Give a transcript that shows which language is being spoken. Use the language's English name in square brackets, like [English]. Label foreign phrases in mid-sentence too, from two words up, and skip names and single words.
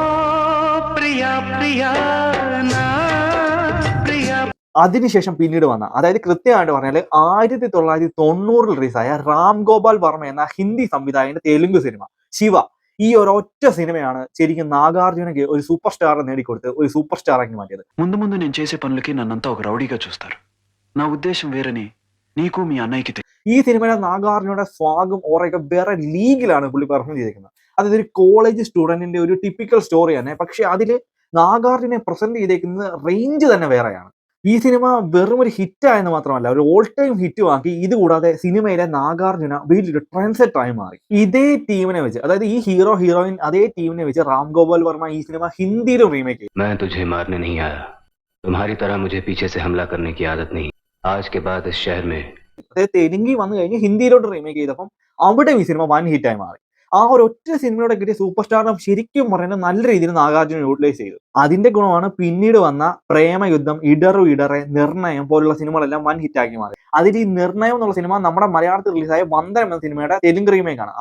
[Malayalam] അതിനുശേഷം പിന്നീട് വന്ന, അതായത് കൃത്യമായിട്ട് പറഞ്ഞാൽ 1990 റിലീസായ രാം ഗോപാൽ വർമ്മ എന്ന ഹിന്ദി സംവിധായകന്റെ തെലുങ്ക് സിനിമ ശിവ, ഈ ഒരൊറ്റ സിനിമയാണ് ശരിക്കും നാഗാർജുനకి ഒരു [English] super star [Malayalam] നേടിക്കൊടുത്ത് ഒരു [English] super star [Malayalam] ആക്കി മാറ്റിയത്. [Telugu] ముందు ముందు నేను చేసే పనులకి నన్నంతా ఒక రౌడీగా చూస్తారు. నా ఉద్దేశం వేరని నీకు మీ అన్నయ్యకి. [Malayalam] ഈ സിനിമയിലെ നാഗാർജുനയുടെ സ്വാഗും ഓറയൊക്കെ വേറെ ലീഗിലാണ് പുള്ളി പെർഫോം ചെയ്തിരിക്കുന്നത്. അതായത് ഒരു കോളേജ് സ്റ്റുഡന്റിന്റെ ഒരു [English] typical story [Malayalam] തന്നെ, പക്ഷെ അതിൽ നാഗാർജുനെ പ്രസന്റ് ചെയ്തേക്കുന്നത് റേഞ്ച് തന്നെ വേറെയാണ്. ഈ സിനിമ വെറും ഒരു ഹിറ്റ് ആയെന്ന് മാത്രമല്ല, ഒരു [English] all time hit [Malayalam] ആക്കി. ഇതുകൂടാതെ സിനിമയിലെ നാഗാർജുന വലിയൊരു [English] trend set [Malayalam] ആയി മാറി. ഇതേ ടീമിനെ വെച്ച്, അതായത് ഈ [English] hero heroine [Malayalam] അതേ ടീമിനെ വെച്ച് രാം ഗോപാൽ വർമ്മ ഈ സിനിമ ഹിന്ദിയിലും റീമേക്ക് ചെയ്തു. [Hindi] मैं तुझे मारने नहीं आया, तुम्हारी तरह मुझे पीछे से हमला करने की आदत नहीं. आज के बाद इस शहर में. [Malayalam] അതായത് തെലുങ്കിൽ വന്നു കഴിഞ്ഞ് ഹിന്ദിയിലോട്ട് റീമേക്ക് ചെയ്തപ്പം അവിടെ ഈ സിനിമ വൻ ഹിറ്റായി മാറി. ആ ഒരു ഒറ്റ സിനിമയോടെ കിട്ടിയ സൂപ്പർ സ്റ്റാറിനെ ശരിക്കും പറയുന്നത് നല്ല രീതിയിൽ നാഗാർജുന യൂട്ടിലൈസ് ചെയ്തു. അതിന്റെ ഗുണമാണ് പിന്നീട് വന്ന പ്രേമയുദ്ധം, ഇടറു ഇടറെ, നിർണയം പോലുള്ള സിനിമകളെല്ലാം വൻ ഹിറ്റാക്കി മാറി. അതിൽ ഈ നിർണയം എന്നുള്ള സിനിമ നമ്മുടെ മലയാളത്തിൽ റിലീസായ വന്ദനം എന്ന സിനിമയുടെ തെലുങ്ക് റീമേക്ക് ആണ്.